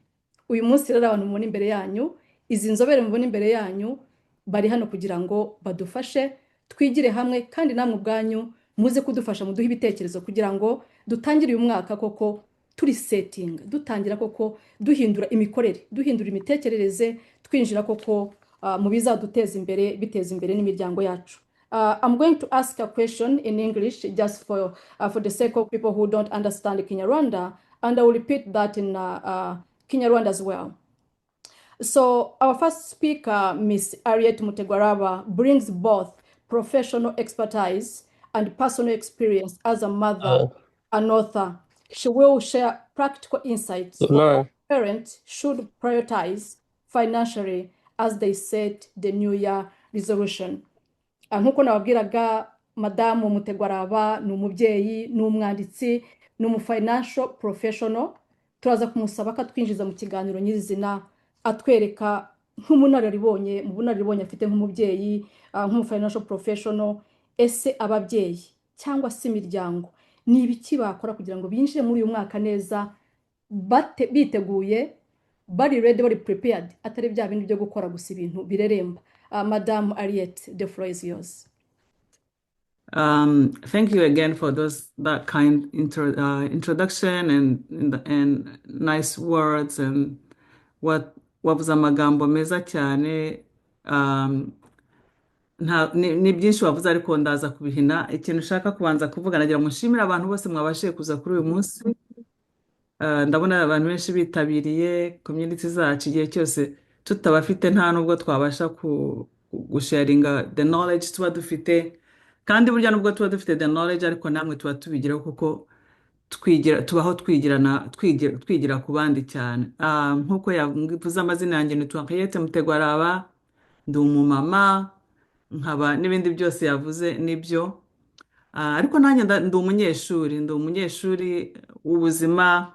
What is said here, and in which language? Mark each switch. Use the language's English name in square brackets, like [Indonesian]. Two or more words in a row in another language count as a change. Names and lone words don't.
[Kinyarwanda] Uyu munsi rero abantu mubona imbere yanyu, izi nzobere mubona imbere yanyu, bari hano kugira ngo badufashe twigire hamwe, kandi namwe ubwanyu muze kudufasha muduhe ibitekerezo kugira ngo dutangire uyu mwaka koko turi setting, dutangira koko duhindura imikorere, duhindura imitekerereze, twinjira koko mu bizaduteza imbere, biteza imbere n'imiryango yacu. [English] I'm going to ask a question in English just for the sake of people who don't understand Kinyarwanda, and I will repeat that in Kinyarwanda as well. So our first speaker, Miss Ariette Mutegwaraba, brings both professional expertise and personal experience as a mother, an author. She will share practical insights on how parents should prioritize financially as they set the New Year resolution. [Kinyarwanda] Nkuko nababwiraga, madamu Mutegwaraba ni umubyeyi, ni umwanditsi, ni [English] umufinancial professional. [Kinyarwanda] Turaza kumusaba ko twinjiza mu kiganiro nyirizina, atwereka nk'umunararibonye, mu bunararibonye afite nk'umubyeyi, nk' [English] umufinancial professional, [Kinyarwanda] ese ababyeyi cyangwa se imiryango ni ibiki bakora kugira ngo binjire muri uyu mwaka neza, biteguye, bari ready, bari prepared, atari bya bintu byo gukora gusa ibintu bireremba. Madame Ariette, [English] the floor is yours. Thank you again for that kind introduction and nice words, and [Kinyarwanda] wavuze amagambo meza cyane. Ni byinshi wavuze ariko ndaza kubihina. Ikintu ushaka kubanza kuvuga, nagira ngo nshimire abantu bose mwabashije kuza kuri uyu munsi. Ndabona abantu benshi bitabiriye, community zacu igihe cyose tutabafite nta nubwo twabasha gusharinga [English] the knowledge [Kinyarwanda] tuba dufite, kandi burya nubwo tuba dufite [English] the knowledge [Kinyarwanda] ariko namwe tuba tubigiraho kuko tubaho twigira ku bandi cyane. Nkuko yavuze amazina yanjye ni Ariette Mutegwaraba, ndi umumama, nkaba n'ibindi byose yavuze nibyo. Ariko nanjye ndi umunyeshuri w'ubuzima.